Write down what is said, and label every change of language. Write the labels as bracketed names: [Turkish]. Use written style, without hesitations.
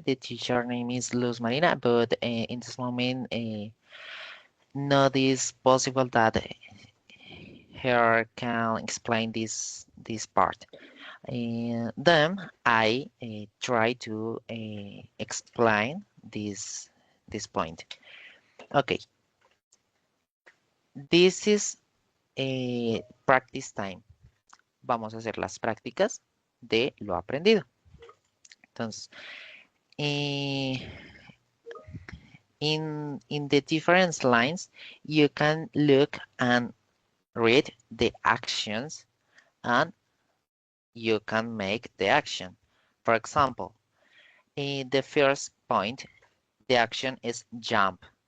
[English] The teacher name is Luz Marina, but in this moment, not is possible that her can explain this part. Then I try to explain this point. Okay, this is a practice time. [Spanish] Vamos a hacer las prácticas de lo aprendido. Entonces, [English] eh, in the different lines, you can look and read the actions and you can make the action. For example, in the first point, the action is jump.